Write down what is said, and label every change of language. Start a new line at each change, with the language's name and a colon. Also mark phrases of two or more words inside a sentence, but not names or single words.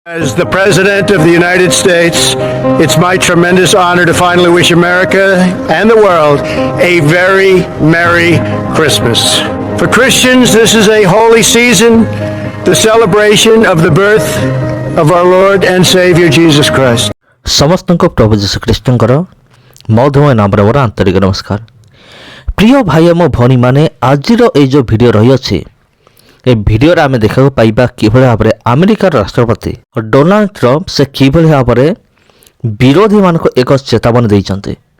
English: As the President of the United States, it's my tremendous honor to finally wish America and the world a very Merry Christmas. For Christians, this is a holy season, the celebration of the birth of our Lord and Savior Jesus Christ.
Odia: ସମସ୍ତଙ୍କୁ ପ୍ରଭୁ ଯୀଶୁ ଖ୍ରୀଷ୍ଟଙ୍କର ମଧୁମୟ ନାମରେ ମୋର ଆନ୍ତରିକ ନମସ୍କାର। ପ୍ରିୟ ଭାଇ ଏବଂ ଭଉଣୀମାନେ, ଆଜିର ଏଇ ଯେଉଁ ଭିଡ଼ିଓ ରହିଅଛି, ଏ ଭିଡ଼ିଓରେ ଆମେ ଦେଖିବାକୁ ପାଇବା କିଭଳି ଭାବରେ ଆମେରିକାର ରାଷ୍ଟ୍ରପତି ଡୋନାଲ୍ଡ ଟ୍ରମ୍ପ ସେ କିଭଳି ଭାବରେ ବିରୋଧୀମାନଙ୍କୁ ଏକ ଚେତାବନୀ ଦେଇଛନ୍ତି।